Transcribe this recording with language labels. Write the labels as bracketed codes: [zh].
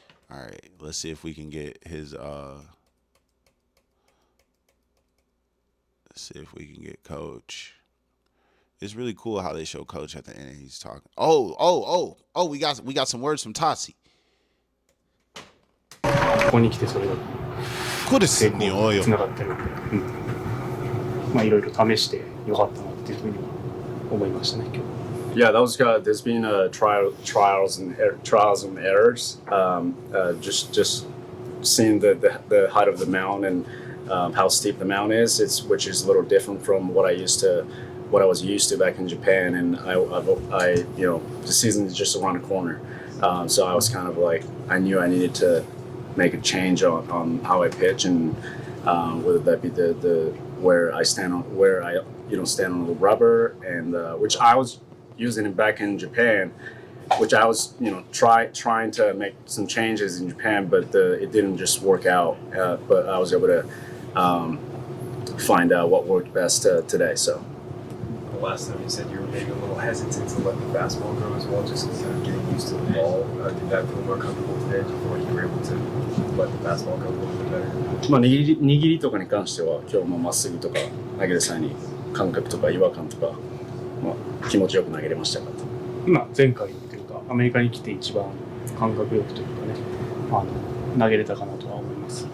[en] All right, let's see if we can get his let's see if we can get Coach. It's really cool how they show Coach at the end. He's talking. Oh! We got some words from Tassi. [ja] 成功につながってるので、まあいろいろ試してよかったなっていうふうには思いましたね今日。 [en] Yeah, that was good. There's been trials and errors. Just seeing the height of the mountain and how steep the mountain is, which is a little different from what I was used to back in Japan. And I the season is just around the corner, so I was kind of like I knew I needed to make a change on how I pitch and whether that be the where I stand on stand on the rubber and which I was using it back in Japan, which I was trying to make some changes in Japan, but it didn't just work out. But I was able to find out what worked best today. So. The last time you said you were maybe a little hesitant to let the fastball go as well, just kind of getting used to the ball. Did that feel more comfortable today? Do you feel like you were able to let the fastball go a little bit better? [ja] まあ握りとかに関しては今日もまっすぐとか投げる際に感覚とか違和感とか、まあ、気持ちよく投げれましたか？今前回というかアメリカに来て一番感覚よくというかね、投げれたかなとは思います。